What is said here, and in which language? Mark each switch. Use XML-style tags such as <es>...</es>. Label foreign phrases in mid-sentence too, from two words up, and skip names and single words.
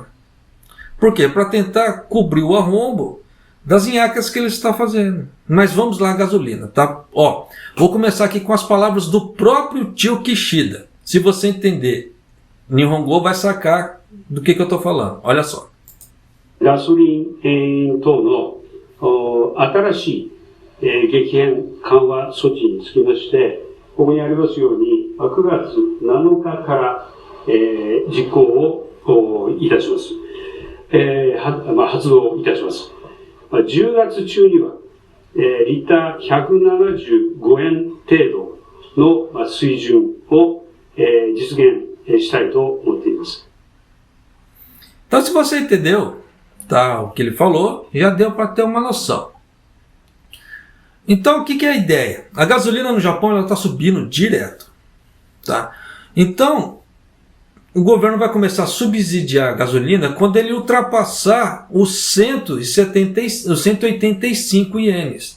<pt>Por quê? Para tentar cobrir o arrombo das nhaques que ele está fazendo. Mas vamos lá, a gasolina. Tá? Vou começar aqui com as palavras do próprio tio Kishida. Se você entender Nihongo, vai sacar do que eu estou falando. Olha só.</pt> <ja>ガソリン等の新しい激変緩和措置につきまして、ここにありますように9月7日から実行をいたします。発動いたします。10月中にはリッター175円程度の水準を実現したいと思っています。</ja> <pt>Então, se você entendeu, tá, o que ele falou, já deu para ter uma noção. Então, o que é a ideia? A gasolina no Japão está subindo direto. Tá? Então, o governo vai começar a subsidiar a gasolina quando ele ultrapassar os 185 ienes.</pt>